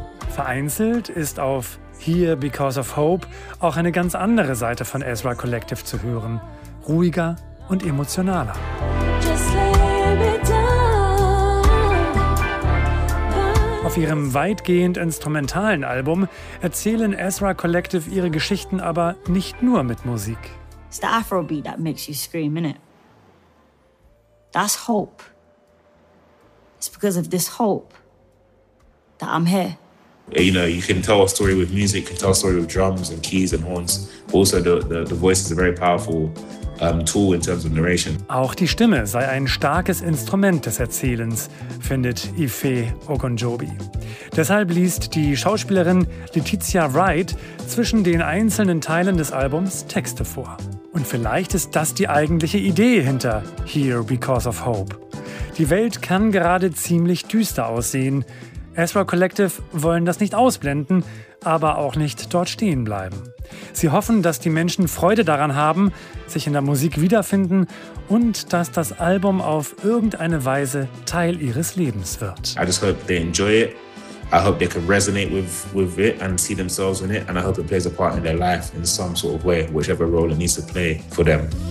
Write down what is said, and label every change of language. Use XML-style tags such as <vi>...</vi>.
<de>Vereinzelt ist auf Here Because of Hope auch eine ganz andere Seite von Ezra Collective zu hören. Ruhiger und emotionaler. Auf ihrem weitgehend instrumentalen Album erzählen Ezra Collective ihre Geschichten aber nicht nur mit Musik.</de> <en>It's the Afrobeat that makes you scream, innit? That's hope. It's because of this hope that I'm here. You know, you can tell a story with music, you can tell a story with drums and keys and horns. Also the voice is a very powerful tool in terms of narration.</en> <de>Auch die Stimme sei ein starkes Instrument des Erzählens, findet Ife Ogunjobi. Deshalb liest die Schauspielerin Letitia Wright zwischen den einzelnen Teilen des Albums Texte vor. Und vielleicht ist das die eigentliche Idee hinter Here Because of Hope. Die Welt kann gerade ziemlich düster aussehen. Ezra Collective wollen das nicht ausblenden, aber auch nicht dort stehen bleiben. Sie hoffen, dass die Menschen Freude daran haben, sich in der Musik wiederfinden und dass das Album auf irgendeine Weise Teil ihres Lebens wird.</de> <en>I just hope they enjoy it. I hope they can resonate with it and see themselves in it. And I hope it plays a part in their life in some sort of way, whichever role it needs to play for them.</en>